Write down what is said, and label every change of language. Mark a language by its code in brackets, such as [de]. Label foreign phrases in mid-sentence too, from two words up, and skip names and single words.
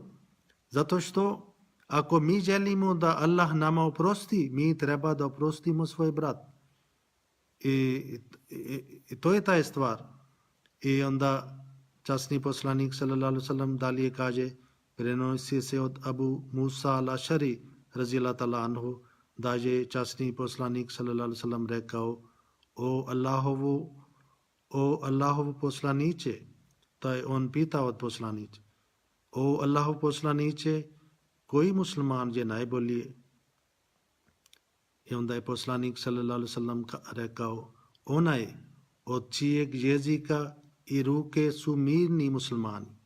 [bs] Zato što ako mi želimo da Allah nama oprosti, mi treba da oprostimo svoj brat. I to je ta stvar. I onda časni poslanik [ar] صلى الله عليه وسلم [bs] dalje kaže, prenosi se od Abu Musa al-Ashari [ar] رضي الله تعالى عنه, [bs] da je časni poslanik [ar] صلى الله عليه وسلم [bs] rekao, o Allahovu poslaniče, to je on pitao od poslaniče, o Allahov poslaniče, koji musliman je najbolji? I onda je poslanik [ar] صلى الله عليه وسلم [bs] rekao, onaj od čijeg jezika i ruke su mirni muslimani.